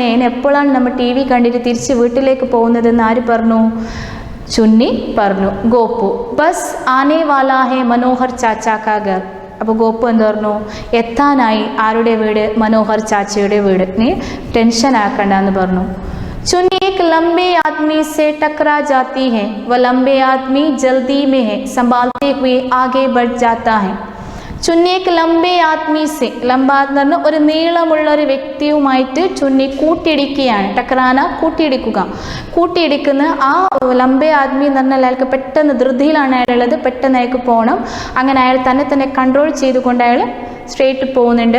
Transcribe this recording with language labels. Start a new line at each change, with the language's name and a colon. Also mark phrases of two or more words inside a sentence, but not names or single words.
Malayalam: അതിന് എപ്പോഴാണ് നമ്മൾ TV കണ്ടിട്ട് തിരിച്ച് വീട്ടിലേക്ക് പോകുന്നതെന്ന് ആര് പറഞ്ഞു, ചുന്നി പറഞ്ഞു.
Hindi: गोपू बस आने वाला है मनोहर चाचा का घर.
Malayalam: അപ്പോൾ ഗോപു എന്ത് പറഞ്ഞു, എത്താനായി ആരുടെ വീട്, മനോഹർ ചാച്ചയുടെ വീട്, നീ ടെൻഷൻ ആക്കണ്ടെന്ന് പറഞ്ഞു.
Hindi: चुन्नी एक लंबे आदमी से टकरा जाती है, वह लंबे आदमी जल्दी में है, संभालते हुए आगे बढ़ जाता है. ചുന്നി एक लंबे आदमी से,
Malayalam: ലംബ എന്ന് പറഞ്ഞാൽ ഒരു നീളമുള്ള ഒരു വ്യക്തിയുമായിട്ട് ചുന്നി കൂട്ടിയിടിക്കുകയാണ്. ടക്രാന കൂട്ടിയിടിക്കുന്ന ആ
Hindi: लंबे आदमी
Malayalam: എന്ന് പറഞ്ഞാൽ അയാൾക്ക് പെട്ടെന്ന് ധൃതിയിലാണ് അയാളുള്ളത്, പെട്ടെന്ന് അയാൾക്ക് പോകണം. അങ്ങനെ അയാൾ തന്നെ കൺട്രോൾ ചെയ്തുകൊണ്ട് അയാൾ സ്ട്രേറ്റ് പോകുന്നുണ്ട്.